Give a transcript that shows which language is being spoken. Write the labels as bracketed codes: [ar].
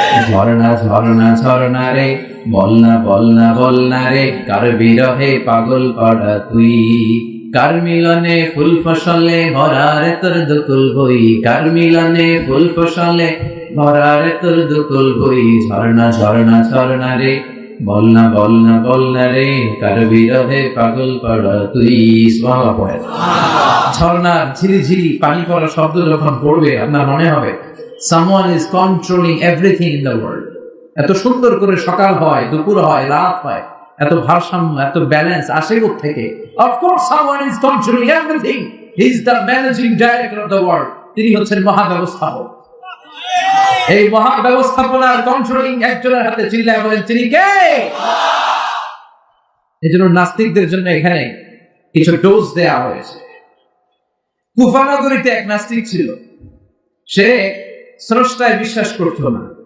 [bn] ঝর্ণা ঝর্ণা ঝর্ণা রে, বলনা বলনা বলনা রে, কার বিরহে পাগল পড়া তুই, কার মিলনে ফুল ফসলে ভরারে তোর দুকুল বই, কার মিলনে ফুল ফসলে ভরারে তোর দুকুল বই, ঝর্ণা ঝর্ণা ঝর্ণা রে, বলনা বলনা বলনা রে, কার বিরহে পাগল পড়া তুই। সুবহানাল্লাহ পড়ে। ঝর্ণার ঝিরিঝিরি পানি পড়া শব্দ যখন পড়বে আপনার মনে হবে [en] someone is controlling everything in the world. [bn] এত সুন্দর করে সকাল হয়, দুপুর হয়, রাত হয়, এত ভারসাম্য, এত ব্যালেন্স আসে থেকে? [en] Of course someone is controlling everything. He is the managing director of the world. [bn] তিনি হচ্ছেন মহাব্যবস্থাপক। এই মহাব্যবস্থাপনার কন্ট্রোলিং একজনের হাতে, চিল্লায় বলেন তিনি কে? এই জন্য নাস্তিকদের জন্য এখানে কিছু ডোজ দেয়া হয়েছে। কুফা নগরীতে এক নাস্তিক ছিল, সে স্রষ্টায় বিশ্বাস করত না।